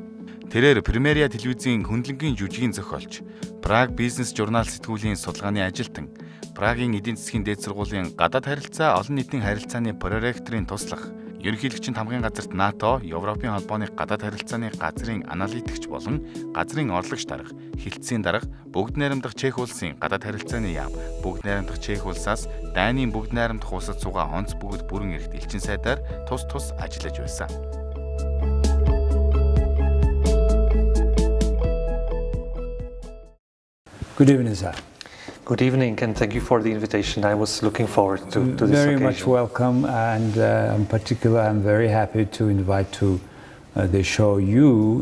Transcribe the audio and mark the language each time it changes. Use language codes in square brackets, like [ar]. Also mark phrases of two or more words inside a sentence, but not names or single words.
[mn] Тэрээр Премьериа телевизийн хөндлөнгийн жүжигийн зохиолч, Праг бизнес журнал сэтгүүлийн судалгааны ажилтан, Прагийн эдийн засгийн дээд сургуулийн гадаад харилцаа олон нийтийн харилцааны проректорын туслах, ерөнхийлөгчийн хамгийн газарт НАТО, Европын холбооны гадаад харилцааны газрын аналитикч болон газрын орлогч дарга, хилцээний дарга, Бүгд Найрамдах Чех улсын гадаад харилцааны яам, Бүгд Найрамдах Чех улсаас дайны Бүгд Найрамдах улсад суугаа онц бөгөөд Бүрэн эрхт Элчин сайдаар тус ажиллаж байсан. [en] Good evening, sir. Good evening, and thank you for the invitation. I was looking forward to this Very occasion. much welcome, and in particular, I'm very happy to invite to the show you.